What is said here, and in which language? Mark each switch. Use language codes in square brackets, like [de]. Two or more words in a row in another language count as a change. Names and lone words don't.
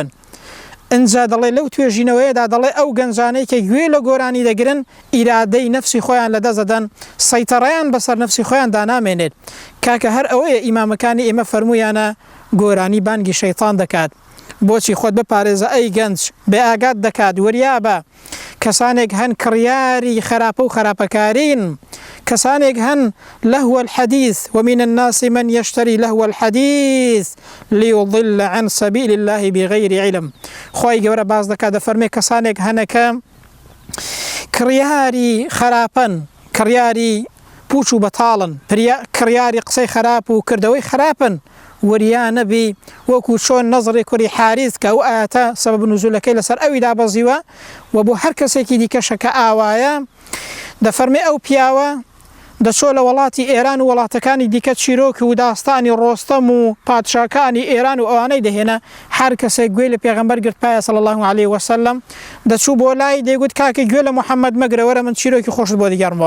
[ckb] ئەنجا دەڵێ لەو توێژینەوەیەدا دەڵێ ئەو گەنجانەی کە گوێ لە گۆرانی دەگرن ئیرادەی نەفسی خۆیان لە دەست دەدەن، سەیتەڕەیان بەسەر نەفسی خۆیان دانامێنێت. کاکە هەر ئەوەیە ئیمامەکانی ئێمە فەرموویانە گۆرانی بانگی شەیتان دەکات. بۆچی خۆت بپارێزە ئەی گەنج، بێ ئاگات دەکات، وریابە کەسانێک هەن کڕیاری خراپە و خراپەکارین، کەسانێک هەن [ar] لهو الحديث ومن الناس من يشتري لهو الحديث ليضل عن سبيل الله بغير علم. [ckb] خۆی گەورە باز دەکات دەفەرمێ کەسانێک هەنەکە کڕیاری خراپن، کڕیاری پوچ و بەتاڵن، کڕیاری قسەی خراپ و کردەوەی خراپن، وریان نەبی وەکو چۆن نەزڕی کوڕی حارث کە ئەو ئاەتە سەبەب نزولەکەی لەسەر ئەوی دابەزیوە و بۆ هەر کەسێکی دیکەشە کە ئاوایە دەفەرمێ ئەو پیاوە دەچۆ لە وڵاتی ئێران و وڵاتەکانی دیکە چیرۆک و داستانی ڕۆستەم و پادشاکانی ئێران و ئەوانەی دەهێنا، هەر کەسێک گوێ لە پێغەمبەر گرت پایە [ar] صلی الله علیه وسلم [ckb] دەچوو بۆ لای دەیگوت کاکە گوێ لە محەممەد مەگرە وەرە من چیرۆکی خۆشت بۆ دیگەڕمەوە.